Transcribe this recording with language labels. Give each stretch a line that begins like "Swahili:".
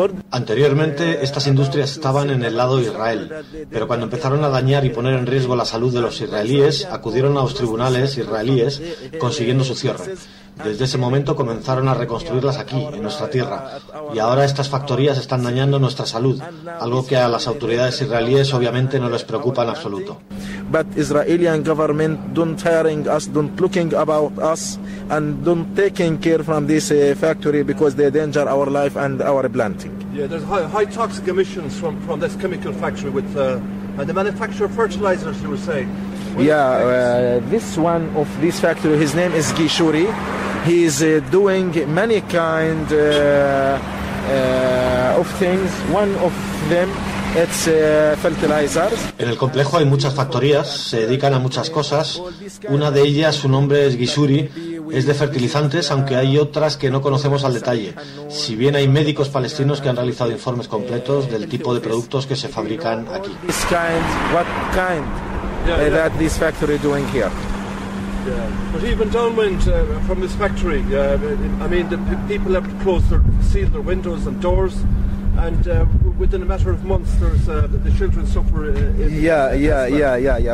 Spanish: Anteriormente estas industrias estaban en el lado de Israel, pero cuando empezaron a dañar y poner en riesgo la salud de los israelíes, acudieron a los tribunales israelíes consiguiendo su cierre. Desde ese momento comenzaron a reconstruirlas aquí, en nuestra tierra. Y ahora estas factorías están dañando nuestra salud, algo que a las autoridades israelíes obviamente no les preocupa en absoluto.
English: but Israeli government don't hiring us, don't looking about us, and don't taking care from this factory because they danger our life and our planting. Yeah, there's high toxic emissions from this chemical factory with and the manufacturer of fertilizers, you were saying. Yeah, this one of this factory, his name is Gishuri. He is doing many kind of things. One of them, it's fertilizers.
Spanish: En el complejo hay muchas factorías, se dedican a muchas cosas. Una de ellas, su nombre es Gishuri, es de fertilizantes, aunque hay otras que no conocemos al detalle. Si bien hay médicos palestinos que han realizado informes completos del tipo de productos que se fabrican aquí.
English: That this factory doing here. Yeah, but even downwind from this factory, I mean, the people have to close their, seal their windows and doors, and within a matter of months, there's the children suffer. Yeah.